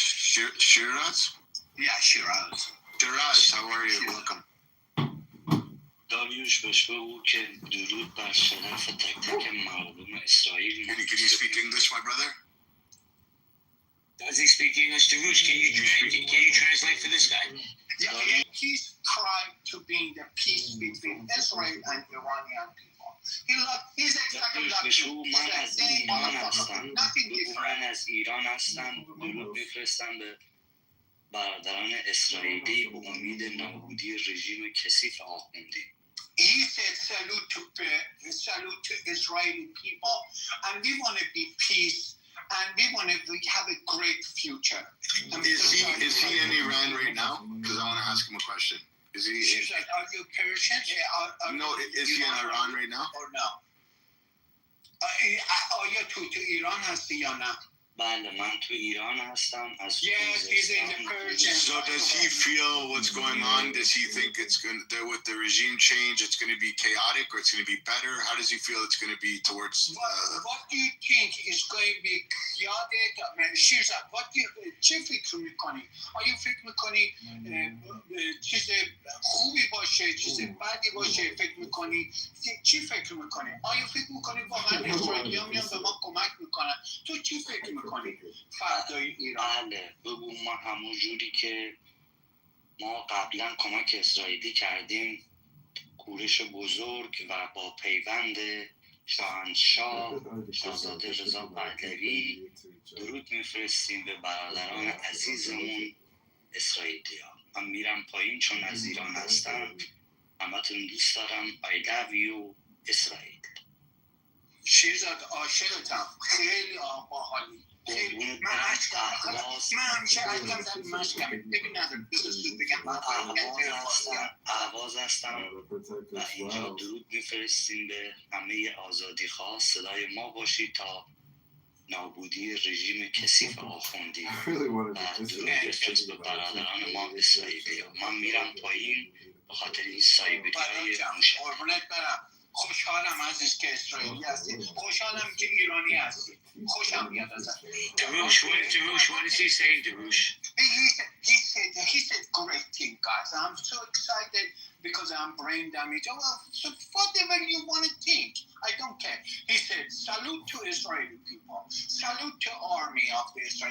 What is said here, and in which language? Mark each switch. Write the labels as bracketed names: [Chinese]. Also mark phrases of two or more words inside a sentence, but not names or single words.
[English] Shiraz? Yeah, Shiraz. Shiraz, how are you? Welcome. [Persian] داریوش بهش بگو که درود بر شرف تک تک مردم اسرائیل. [English] Can you speak English, my brother? Does he speak English? Darush, can you translate for this guy? Yeah, he's trying to bring the peace between Israel and Iranian people. He's exactly like nothing different. [Persian] من از ایران هستم. درود بفرستم به برادران اسرائیلی به امید نابودی رژیم کثیف آخوندی. [English] He said salute to Israeli people, and we want to be peace, and we want to have a great future. Is he in Iran right now? Because I want to ask him a question. Is he? She's like, are you Persian? No, is he in Iran right now? Or no? [Persian] آیا تو ایران هستی یا نه؟ بله من تو ایران هستم. [English] Yes, he's in the Persian. So does he feel what's going on? Does he think it's going to, with the regime change, it's going to be chaotic or it's going to be better? How does he feel it's going to be towards? What do you think is going to be chaotic? What do you [Persian] چه فکر میکنی؟ آیا فکر میکنی چیز خوبی باشه، چیز بدی باشه؟ فکر میکنی چی فکر میکنی؟ آیا فکر میکنی واقعا اسرائیلی‌ها میان به ما کمک میکنن؟ تو چی فکر میکنی فردای ایران؟ بله بگو ما همون جوری که ما قبلا کمک اسرائیلی کردیم، کورش بزرگ و با پیوند شاهنشاه شاهزاده رضا پهلوی درود میفرستیم به برادران عزیزمون اسرائیلی‌ها. من میرم پایین چون از ایران هستم. همتون دوست دارم. [English] I love you اسرائیل. [Persian] شیرزاد عاشقتم. خیلی باحالی. من همیشه عشقم در مشکم. ببین ندارم بذار بگم اهواز هستم و اینجا درود میفرستیم به همه آزادی خواه. صدای ما باشید تا نابودی رژیم کثیف آخوندی و درود بفرست به برادران ما اسرائیلی. من میرم پایین به خاطر این سایبریای موشه. قربونت برم. خوشحالم عزیز که اسرائیلی هستی. خوشحالم که ایرانی هستی. خوشم میاد ازت. [English] Darush, what is he saying, Darush? He said great thing, guys. I'm so excited because I'm brain damaged. Oh, well, so whatever you want to think, I don't care. He said, salute to Israeli people. Salute to army of the Israel.